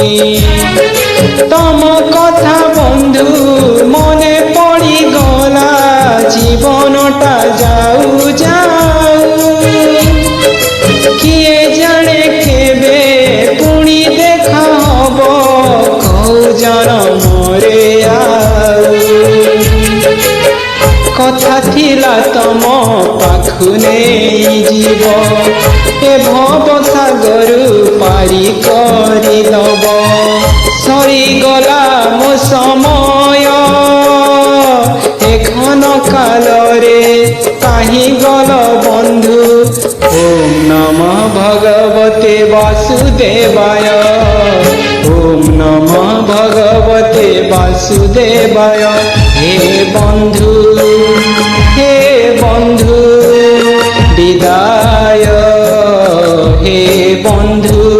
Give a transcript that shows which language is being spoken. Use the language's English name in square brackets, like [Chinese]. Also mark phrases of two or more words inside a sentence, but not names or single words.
[Odia] ତମ କଥା ବନ୍ଧୁ ମନେ ପଡ଼ି ଗଲା ଜୀବନଟା ଯାଉ ଯାଉ କିଏ ଜାଣେ କେବେ ପୁଣି ଦେଖା ହବ କେଉଁ ଜନମ ରେ କଥା ଥିଲା ତମ ପାଖୁ ନାହିଁ ଜୀବ ଏ ଭବ ସାଗର ପାରି କରି ଦବ ସରି ଗଲା ମୋ ସମୟ ଏଖନ କାଳ ରେ କାହିଁ ଗଲ ବନ୍ଧୁ [Sanskrit] ओम नमः भगवते वासुदेवाय ओम नमः भगवते वासुदेवाय [Odia] ହେ ବନ୍ଧୁ ବିଦାୟ ହେ ବନ୍ଧୁ